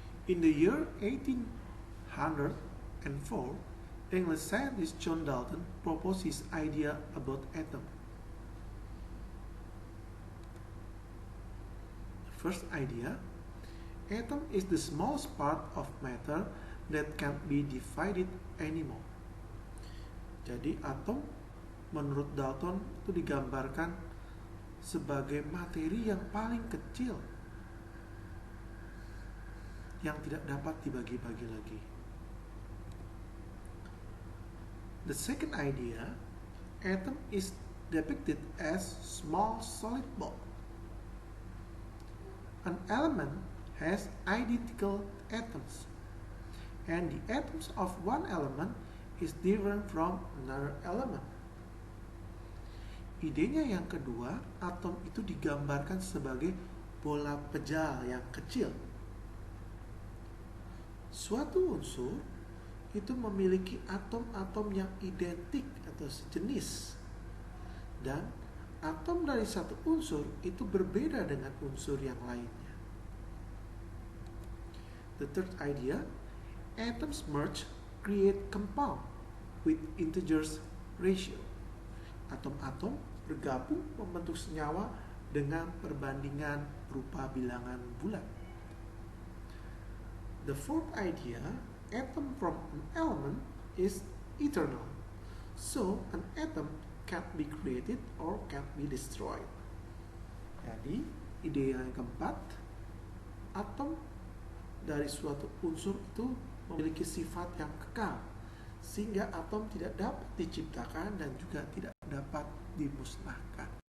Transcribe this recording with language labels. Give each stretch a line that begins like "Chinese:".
English: In the year 1804, English scientist John Dalton proposed his idea about atom. The first idea, atom is the smallest part of matter that can't be divided anymore.
Indonesian: Jadi atom menurut Dalton itu digambarkan sebagai materi yang paling kecil yang tidak dapat dibagi-bagi lagi.
English: The second idea, atom is depicted as small solid ball. An element has identical atoms, and the atoms of one element is different from another element.
Indonesian: Idenya yang kedua, atom itu digambarkan sebagai bola pejal yang kecil. Suatu unsur itu memiliki atom-atom yang identik atau sejenis, dan atom dari satu unsur itu berbeda dengan unsur yang lainnya.
English: The third idea, atoms merge create compound with integers ratio.
Indonesian: Atom-atom bergabung membentuk senyawa dengan perbandingan berupa bilangan bulat.
English: The fourth idea, atom from an element is eternal. So, an atom can't be created or can't be destroyed.
Indonesian: Jadi, ide yang keempat, atom dari suatu unsur itu memiliki sifat yang kekal, sehingga atom tidak dapat diciptakan dan juga tidak dapat dimusnahkan.